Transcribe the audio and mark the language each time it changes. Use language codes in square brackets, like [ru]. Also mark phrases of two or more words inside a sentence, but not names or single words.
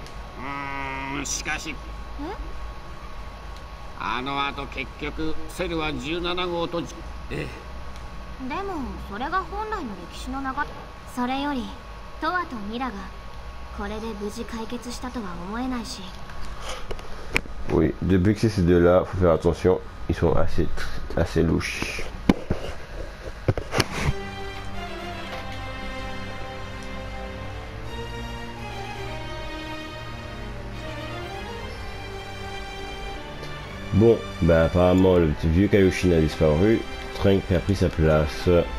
[ja] しかしあの後結局セルは17号とえでもそれが本来の歴史の流れ。それよりトワとミラがこれで無事解決したとは思えないし。 [fr] Oui, depuis que c'est ces deux-là, faut faire attention, ils sont assez louches. Bon, ben apparemment le petit vieux Kaioshin a disparu, Trank a pris sa place.